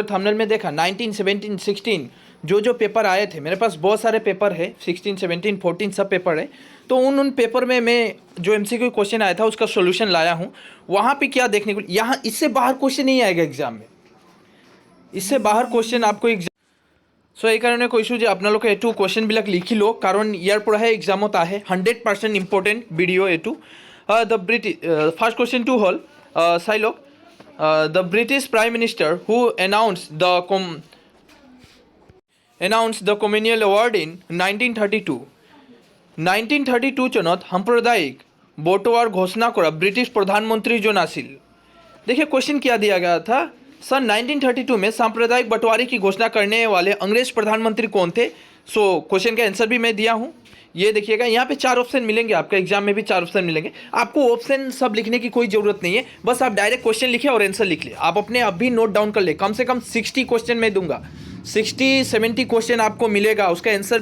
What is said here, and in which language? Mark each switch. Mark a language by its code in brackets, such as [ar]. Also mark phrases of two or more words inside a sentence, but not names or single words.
[hi] ने थंबनेल में देखा 19, 17, 16 जो पेपर आए थे मेरे पास बहुत सारे पेपर है 16, 17, 14 सब पेपर है तो उन पेपर में मैं जो [en] MCQ question [hi] आया था उसका सॉल्यूशन लाया हूँ वहाँ पे क्या देखने को यहाँ इससे बाहर क्वेश्चन नहीं आएगा एग्जाम में इससे बाहर क्वेश्चन आपको एग्जाम सो [as] এই কাৰণে কৈছোঁ যে আপোনালোকে এইটো কুৱেশ্যনবিলাক লিখি লওক কাৰণ ইয়াৰ পৰাহে এক্সামত আহে 100% [en] important video' [as] এইটো দ্য ফাৰ্ষ্ট কুৱেশ্যনটো হ'ল চাই লওক [en] the British Prime Minister who announced the Communal Award in 1932. [as] 1932 চনত সাম্প্ৰদায়িক বঁটোৱাৰ ঘোষণা কৰা [hi] ब्रिटिश प्रधानमंत्री जो नासिल देखिए क्वेश्चन क्या दिया गया था सन 1932 में सांप्रदायिक बंटवारे की घोषणा करने वाले अंग्रेज प्रधानमंत्री कौन थे सो क्वेश्चन का आंसर भी मैं दिया हूँ ये देखिएगा यहाँ पे 4 ऑप्शन मिलेंगे आपका एग्जाम में भी 4 ऑप्शन मिलेंगे आपको ऑप्शन सब लिखने की कोई ज़रूरत नहीं है बस आप डायरेक्ट क्वेश्चन लिखिए और आंसर लिख लिए आप अपने अभी [en] note down [hi] कर ले कम से कम 60 क्वेश्चन मैं दूंगा 60-70 क्वेश्चन आपको मिलेगा उसका आंसर